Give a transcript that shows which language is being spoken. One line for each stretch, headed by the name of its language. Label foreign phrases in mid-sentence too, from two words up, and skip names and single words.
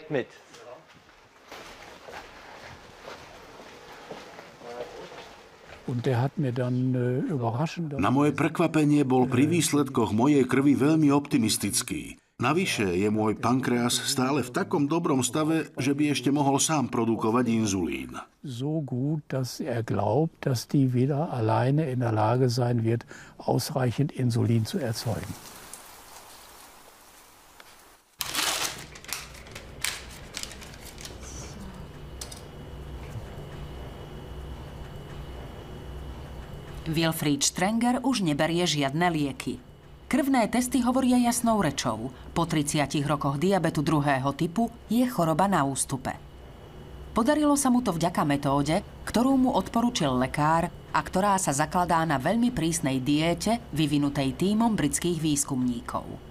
Slovak: Na moje prekvapenie bol pri výsledkoch mojej krvi veľmi optimistický. Navyše je môj pankreas stále v takom dobrom stave, že by ešte mohol sám produkovať inzulín.
German: So gut, dass glaubt, dass die wieder alleine in der Lage sein wird, ausreichend Insulin zu erzeugen.
Slovak: Wilfried Strenger už neberie žiadne lieky. Krvné testy hovoria jasnou rečou. Po 30 rokoch diabetu druhého typu je choroba na ústupe. Podarilo sa mu to vďaka metóde, ktorú mu odporučil lekár a ktorá sa zakladá na veľmi prísnej diéte vyvinutej tímom britských výskumníkov.